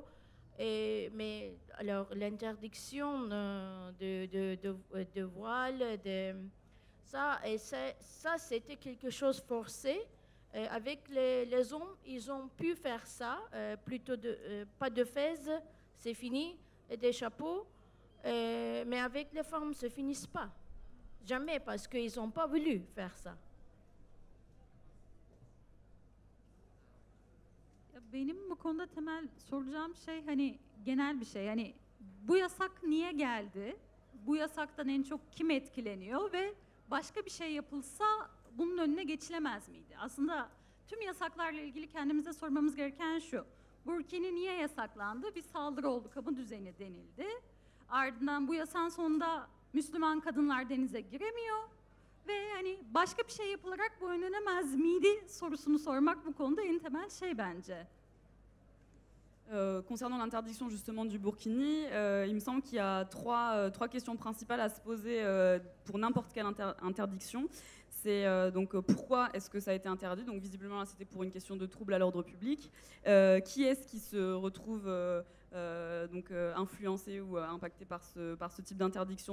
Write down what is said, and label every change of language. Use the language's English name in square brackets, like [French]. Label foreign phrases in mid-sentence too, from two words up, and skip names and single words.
[French] Mais alors l'interdiction de voile, ça c'était quelque chose forcé. Avec les hommes, ils ont pu faire ça, plutôt pas de fez, c'est fini, et des chapeaux. Mais avec les femmes, ça ne finit pas. Jamais, parce qu'ils n'ont pas voulu faire ça. [Turkish] Benim bu konuda temel soracağım şey hani genel bir şey. Yani bu yasak niye geldi? Bu yasaktan en çok kim etkileniyor ve başka bir şey yapılsa bunun önüne geçilemez miydi? Aslında tüm yasaklarla ilgili kendimize sormamız gereken şu. Burkini niye yasaklandı? Bir saldırı oldu, kamu düzeni denildi. Ardından bu yasağın sonunda Müslüman kadınlar denize giremiyor. Ve hani başka bir şey yapılarak bu önlenemez miydi sorusunu sormak bu konuda en temel şey bence. [French] Concernant l'interdiction justement du burkini, il me semble qu'il y a trois questions principales à se poser pour n'importe quelle interdiction. C'est donc pourquoi est-ce que ça a été interdit? Donc visiblement là c'était pour une question de trouble à l'ordre public. Qui est-ce qui se retrouve influencé ou impacté par ce type d'interdiction?